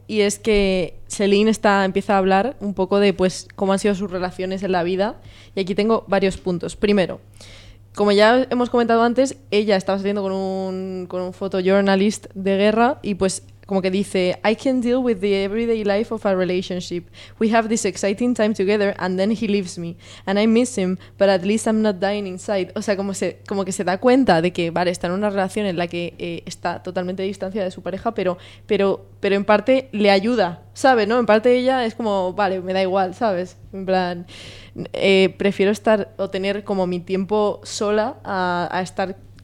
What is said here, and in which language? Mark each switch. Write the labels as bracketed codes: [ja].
[es] Y es que Celine empieza a hablar un poco de, pues, cómo han sido sus relaciones en la vida. Y aquí tengo varios puntos. Primero, como ya hemos comentado antes, ella estaba saliendo con un photojournalist de guerra. Y pues como que dice, [en] I can deal with the everyday life of a relationship. We have this exciting time together and then he leaves me. And I miss him, but at least I'm not dying inside. [es] O sea, como que se da cuenta de que, vale, está en una relación en la que está totalmente distanciada de su pareja, pero en parte le ayuda, ¿sabes? ¿No? En parte ella es como, vale, me da igual, ¿sabes? En plan, prefiero estar o tener como mi tiempo sola a estar...